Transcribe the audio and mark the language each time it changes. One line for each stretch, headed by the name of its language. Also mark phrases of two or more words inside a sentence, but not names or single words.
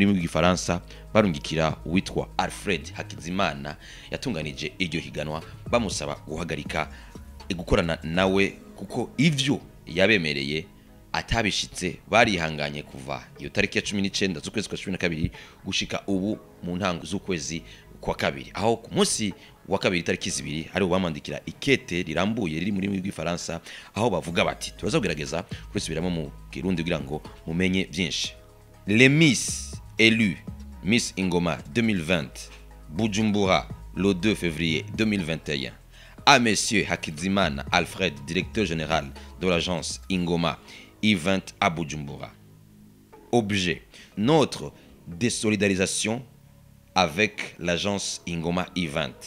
Rundi: mu Gifaransa barungikira witwa Alfred Hakizimana yatunganije iryo higanwa bamusaba guhagarika gukorana nawe kuko ivyo yabemereye atabishitse barihanganye kuva iyo tariki ya 19 z'ukwezi kwa 12 gushika ubu mu ntango z'ukwezi kwa kabiri aho ku munsi wa kabiri tariki 2 ari ubamandikira ikete rirambuye riri muri Gifaransa aho bavuga bati turazagerageza kurisubiramo mu Kirundi kugira ngo mumenye byinshi.
French: Les Miss élus Miss Ingoma 2020 Bujumbura le 2 février 2021 à monsieur Hakizimana Alfred, directeur général de l'agence Ingoma Event à Bujumbura. Objet: notre désolidarisation avec l'agence Ingoma Event.